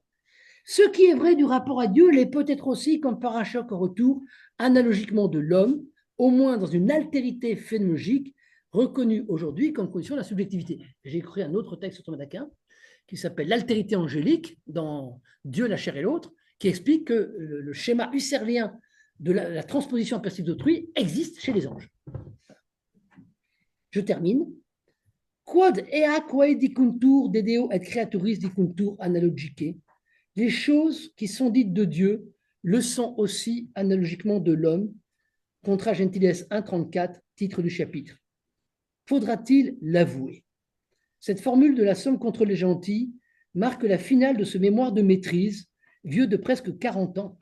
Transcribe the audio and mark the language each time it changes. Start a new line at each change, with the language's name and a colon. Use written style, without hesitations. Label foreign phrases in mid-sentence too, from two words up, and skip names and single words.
French: Ce qui est vrai du rapport à Dieu l'est peut-être aussi comme par un choc au retour, analogiquement de l'homme, au moins dans une altérité phénoménologique, reconnue aujourd'hui comme condition de la subjectivité. J'ai écrit un autre texte sur Thomas d'Aquin qui s'appelle L'altérité angélique dans Dieu, la chair et l'autre, qui explique que le schéma husserlien de la transposition en perspective d'autrui existe chez les anges. Je termine.
Latin: Quod ea quae dicuntur de Deo et creaturis dicuntur analogique.
French: Les choses qui sont dites de Dieu le sont aussi analogiquement de l'homme. Contra Gentiles 1.34, titre du chapitre. Faudra-t-il l'avouer? Cette formule de la somme contre les gentils marque la finale de ce mémoire de maîtrise, vieux de presque 40 ans.